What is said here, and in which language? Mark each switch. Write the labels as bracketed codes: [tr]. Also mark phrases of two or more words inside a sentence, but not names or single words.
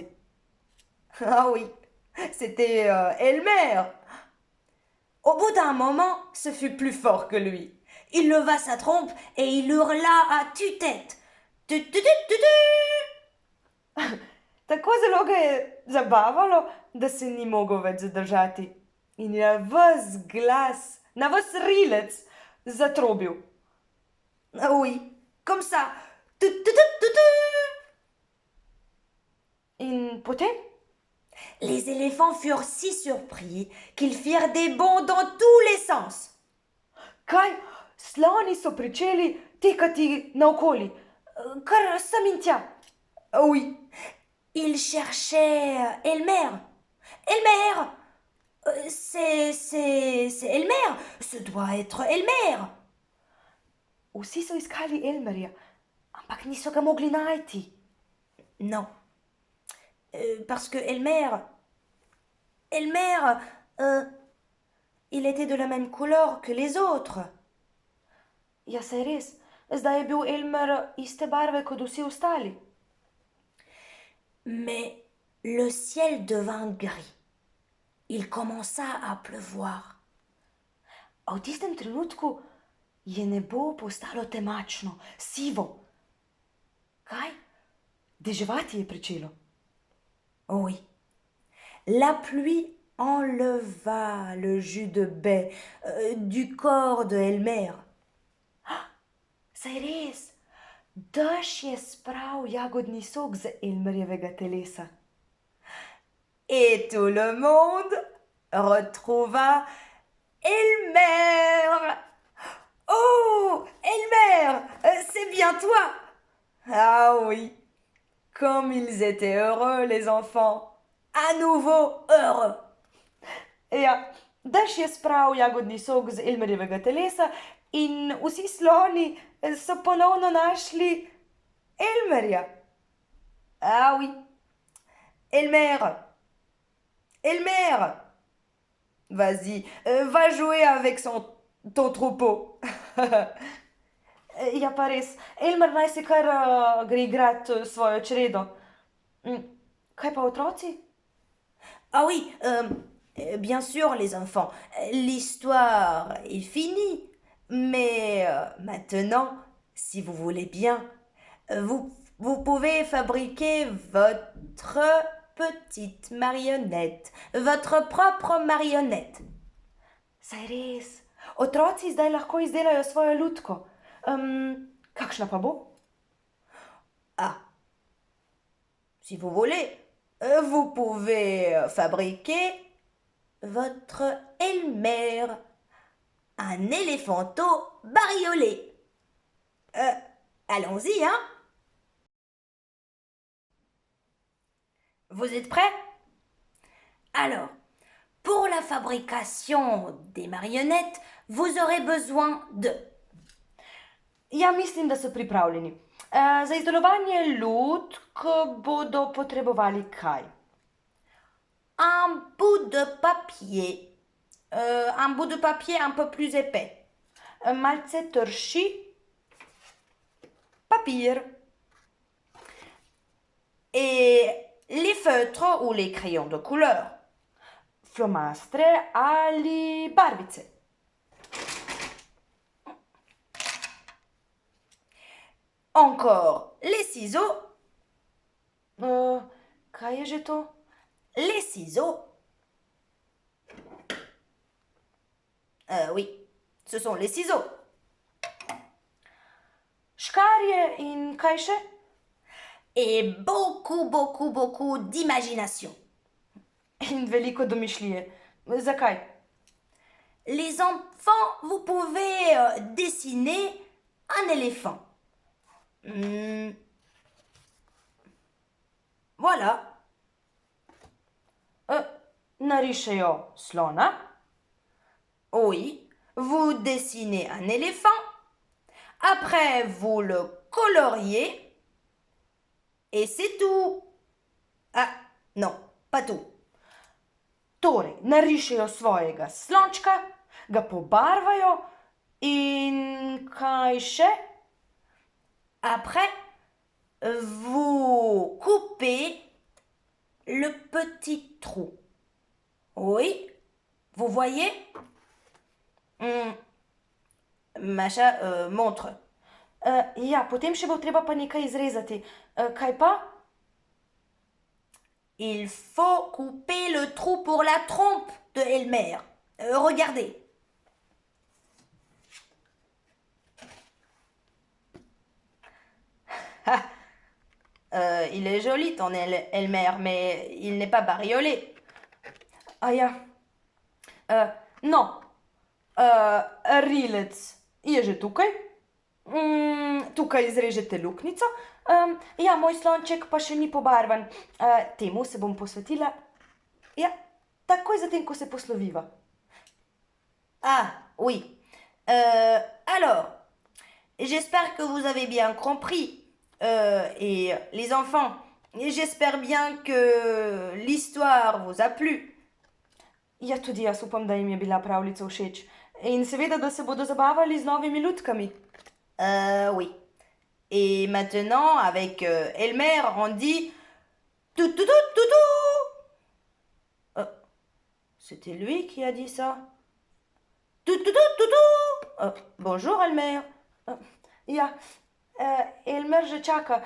[fr] Ah oui, c'était Elmer. Au bout d'un moment, ce fut plus fort que lui. Il leva sa trompe et il hurla à tue-tête. [sl] Tako zelo ga je zabavalo, da se ni mogel več zadržati. In je ves glas, na ves rilec zatrobil. [fr] Ah oui, comme ça. [sl] In potem? [fr] Les éléphants furent si surpris qu'ils firent des bonds dans tous les sens. [sl] Kaj? Sloni so pričeli tekati naokoli, kar sem in tja. [fr] Oui, ils cherchaient Elmer. Elmer! C'est Elmer! Ce doit être Elmer! [sl] Vsi so iskali Elmerja, ampak niso ga mogli najti. [fr] Non. Parce que Elmer, il était de la même couleur que les autres. [sl] Ja, saj res. Zdaj je bil Elmer iste barve kot vsi ostali. [fr] Mais le ciel devint gris. Il commença à pleuvoir. [sl] A v tistem trenutku je nebo postalo temačno, sivo. Kaj? Deževati je pričelo. [fr] Oui. La pluie enleva le jus de baie du corps de Elmer. [sl] Saj res, dež je spral jagodni sok z Elmerjevega telesa. [fr] Et tout le monde retrouva Elmer. Oh, Elmer, c'est bien toi. Ah oui, comme ils étaient heureux, les enfants. À nouveau heureux. [sl] Ja, dež je spral jagodni sok z Elmerjevega telesa in vsi sloni so ponovno našli Elmerja. [fr] Ah oui, Elmer, Elmer, vas-y, va jouer avec ton troupeau. [sl] Ja, pa res. Elmer naj si kar gre igrat svojo čredo. Kaj pa otroci? [fr] Ah oui, bien sûr, les enfants, l'histoire est finie. Mais maintenant, si vous voulez bien, vous pouvez fabriquer votre petite marionnette, votre propre marionnette. [sl] Saj res. Otroci zdaj lahko izdelajo svojo lutko. Kakšna pa bo? [fr] Ah, si vous voulez, vous pouvez fabriquer votre Elmer, un éléphanto bariolé. Allons-y, hein? Vous êtes prêts? Alors, pour la fabrication des marionnettes, vous aurez besoin de [sl] Ja, mislim, da so pripravljeni. Za izdelovanje lutk bodo potrebovali kaj? [fr] un bout de papier. Un bout de papier un peu plus épais. [sl] Malce trši papir. [fr] Et les feutres ou les crayons de couleur. [sl] Flomastre ali barvice. [fr] Encore les ciseaux. [sl] Kaj je že to? [fr] Les ciseaux. Oui, ce sont les ciseaux. [sl] Škarje in kaj še? [fr] Et beaucoup d'imagination. [sl] In veliko domišljije. Zakaj? [fr] Les enfants, vous pouvez dessiner un éléphant. Voilà. [sl] Narišejo slona. [fr] Oui, vous dessinez un éléphant. Après, vous le coloriez. Et c'est tout. Ah, non, pas tout. [sl] Torej, narišejo svojega slončka, ga pobarvajo in kaj še? [fr] Après, vous coupez le petit trou. Oui, vous voyez? Macha montre. [sl] Ja, potem še bo treba pa nekaj izrezati. Kaj pa? [fr] Il faut couper le trou pour la trompe de Elmer. Regardez. Il est joli ton Elmer, mais il n'est pas bariolé. [sl] A ja. No, rilec je že tukaj. Tukaj izrežete luknjico. Ja, moj slonček pa še ni pobarvan. Temu se bom posvetila. Ja, takoj zatem, ko se posloviva. [fr] Ah, oui. Alors, j'espère que vous avez bien compris. Et les enfants, j'espère bien que l'histoire vous a plu. [sl] Ja, tudi jaz upam, da jim je bila pravljica všeč. In seveda, da se bodo zabavali z novimi lutkami. [fr] Oui. Et maintenant, avec Elmer, on dit tout, tout, tout, tout, tout. C'était lui qui a dit ça. Tout, tout, tout, tout, tout. Bonjour, Elmer. [sl] Ja, Elmer že čaka.